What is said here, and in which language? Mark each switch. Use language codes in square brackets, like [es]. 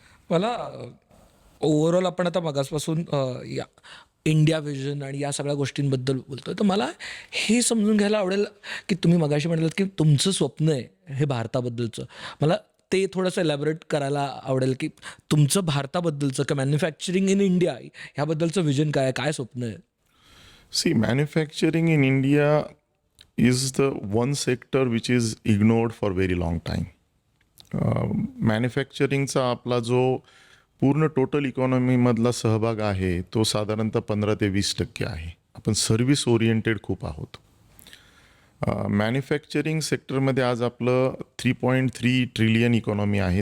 [mr] मला ओव्हरऑल आपण आता मगासपासून या इंडिया व्हिजन आणि या सगळ्या गोष्टींबद्दल बोलतोय, तर मला हे समजून घ्यायला आवडेल की तुम्ही मगाशी म्हणालात की तुमचं स्वप्न आहे हे भारताबद्दलचं. मला ते थोडंसं एलॅबोरेट करायला आवडेल की तुमचं भारताबद्दलचं किंवा मॅन्युफॅक्चरिंग इन इंडिया ह्याबद्दलचं विजन काय आहे, काय स्वप्न आहे? [en] See, manufacturing in India is the one sector which is ignored for very long time. [mr] मॅन्युफॅक्चरिंगचा आपला जो पूर्ण टोटल इकॉनॉमीमधला सहभाग आहे तो साधारणतः 15 ते 20% आहे. आपण सर्व्हिस ओरिएंटेड खूप आहोत. मॅन्युफॅक्चरिंग सेक्टरमध्ये आज आपलं 3.3 ट्रिलियन इकॉनॉमी आहे.